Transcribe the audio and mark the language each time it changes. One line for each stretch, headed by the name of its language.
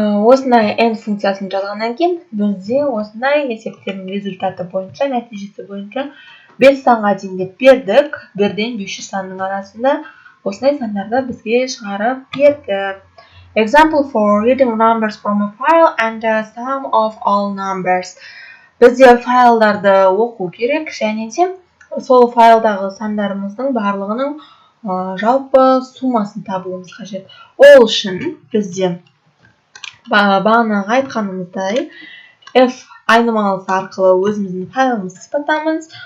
Kazakh: Осындай n функциясын жазғаннан кейін бізде осындай есептердің результаты бойынша, нәтижесі бойынша 5 санға дейін деп бердік. 1-ден 500 санның арасында осындай сандарды бізге шығарып берді.
English: Example for reading numbers from a file and the sum of all numbers.
Kazakh: Бізде файлдарды оқу керек, және де сол файлдағы сандарымыздың барлығының жалпы сумасын табуымыз қажет. Ол үшін бізде бағанағы айтқанымыздай f айнымалысы арқылы өзіміздің файлымызды сипаттаймыз.